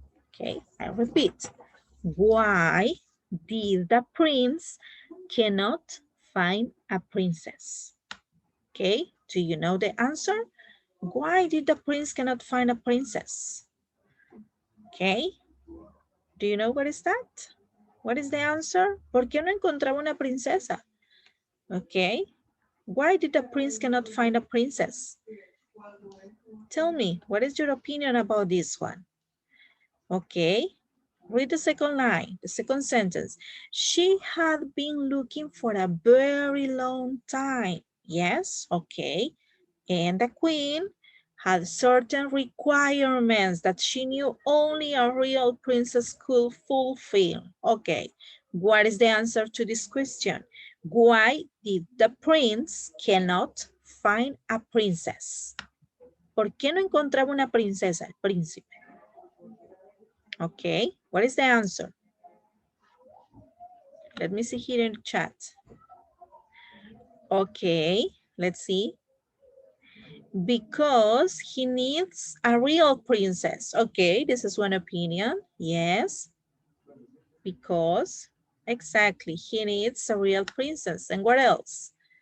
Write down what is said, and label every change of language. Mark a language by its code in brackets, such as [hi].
[en] Okay, I repeat. Why did the prince cannot find a princess? Okay, do you know the answer? Why did the prince cannot find a princess? Okay, do you know what is that? What is the answer? [es] ¿Por qué no encontraba una princesa? [en] Okay. Why did the prince cannot find a princess? Tell me, what is your opinion about this one? Okay. Read the second line, the second sentence. She had been looking for a very long time. Yes, okay. And the queen had certain requirements that she knew only a real princess could fulfill. Okay, what is the answer to this question? Why did the prince cannot find a princess? [es] ¿Por qué no encontraba una princesa, el príncipe? [en] Okay, what is the answer? Let me see here in the chat. Okay, let's see. Because he needs a real princess. Okay, this is one opinion. Yes. Because, exactly, he needs a real princess. And what else?